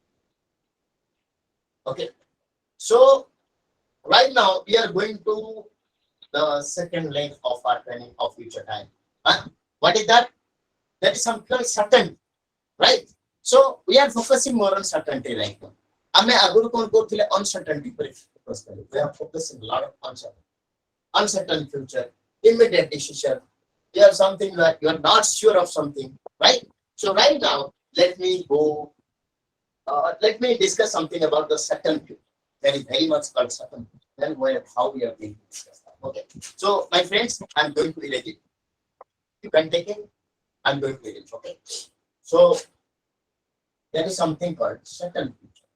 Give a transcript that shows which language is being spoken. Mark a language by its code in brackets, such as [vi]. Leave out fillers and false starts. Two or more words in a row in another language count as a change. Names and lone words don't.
[en] okay so right now we are going to the second leg of our training of future time what is that is something certain right so we are focusing more on certainty right now [or] ଆମେ ଆଗରୁ କଣ କରୁଥିଲେ uncertainty ଉପରେ focus କଲେ [en] we are focusing a lot of uncertain future immediate decision you have something that you are not sure of something right so right now let me discuss something about the certain future that is very much called certain then how we are going to discuss that okay so my friends I'm going to erase it you can take it I'm going to erase it okay so there is something called certain future